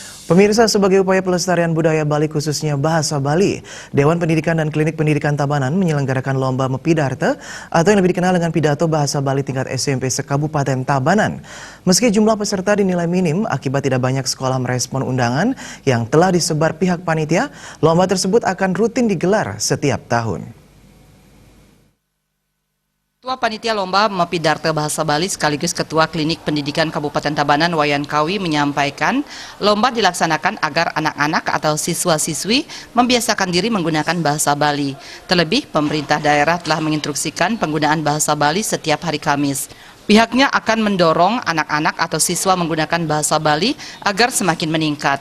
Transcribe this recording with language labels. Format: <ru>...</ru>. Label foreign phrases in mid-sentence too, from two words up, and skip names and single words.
<id>Pemirsa, sebagai upaya pelestarian budaya Bali khususnya bahasa Bali, Dewan Pendidikan dan Klinik Pendidikan Tabanan menyelenggarakan Lomba Mepidarte atau yang lebih dikenal dengan Pidato Bahasa Bali tingkat SMP se-Kabupaten Tabanan. Meski jumlah peserta dinilai minim akibat tidak banyak sekolah merespon undangan yang telah disebar pihak panitia, lomba tersebut akan rutin digelar setiap tahun. Ketua Panitia Lomba Mepidarte Bahasa Bali sekaligus Ketua Klinik Pendidikan Kabupaten Tabanan Wayan Kawi menyampaikan lomba dilaksanakan agar anak-anak atau siswa-siswi membiasakan diri menggunakan bahasa Bali. Terlebih, pemerintah daerah telah menginstruksikan penggunaan bahasa Bali setiap hari Kamis. Pihaknya akan mendorong anak-anak atau siswa menggunakan bahasa Bali agar semakin meningkat.</id>